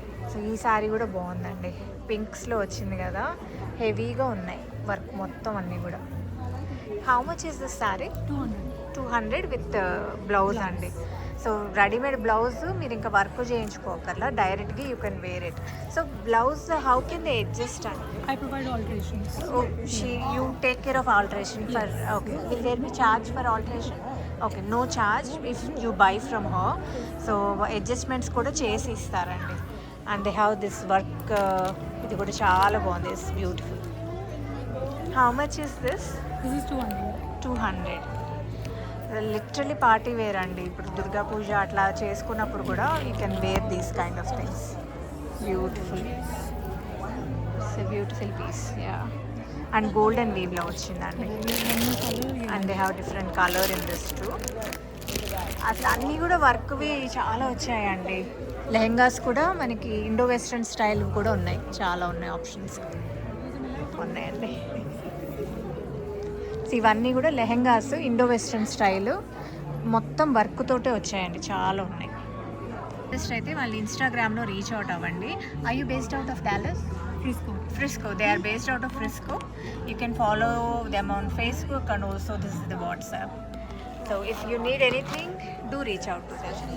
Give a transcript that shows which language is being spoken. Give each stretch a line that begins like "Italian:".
Telugu: So ఈ శారీ కూడా బాగుందండి, పింక్స్లో వచ్చింది కదా, హెవీగా ఉన్నాయి వర్క్ మొత్తం అన్నీ కూడా. How much is this sari? 200 with blouse అండి. సో రెడీమేడ్ బ్లౌజ్ మీరు ఇంకా వర్క్ చేయించుకోకర్లా, డైరెక్ట్గా you can wear it.
English: So blouse how can they adjust అండి? I provide alterations. You take care of alteration for, okay. Will there be charge for alteration? Okay, no charge if you buy from her. So adjustments కూడా చేసి ఇస్తారండి. And they have this work, ఇది కూడా చాలా బాగుంది, it's beautiful. How much is this? This is 200. 200. Literally party wear అండి. ఇప్పుడు దుర్గా పూజ అట్లా చేసుకున్నప్పుడు కూడా you can wear these kind of things. Beautiful, it's a beautiful piece. Yeah, and golden వీవ్లో వచ్చిందండి. And they have different colour in this too.
Telugu: అసలు అన్నీ కూడా వర్క్వి చాలా వచ్చాయండి. లెహెంగాస్ కూడా మనకి ఇండో వెస్ట్రన్ స్టైల్ కూడా ఉన్నాయి, చాలా ఉన్నాయి, ఆప్షన్స్ ఉన్నాయండి. సో ఇవన్నీ కూడా లెహెంగాస్ ఇండో వెస్ట్రన్ స్టైల్, మొత్తం వర్క్ తోటే వచ్చాయండి, చాలా ఉన్నాయి. జస్ట్ అయితే వాళ్ళు ఇన్స్టాగ్రామ్లో రీచ్ అవుట్ అవ్వండి.
English: I you based out of Dallas? Frisco. They are based out of Frisco. You can follow them on Facebook and also this is the WhatsApp. So if you need anything, do reach out to them.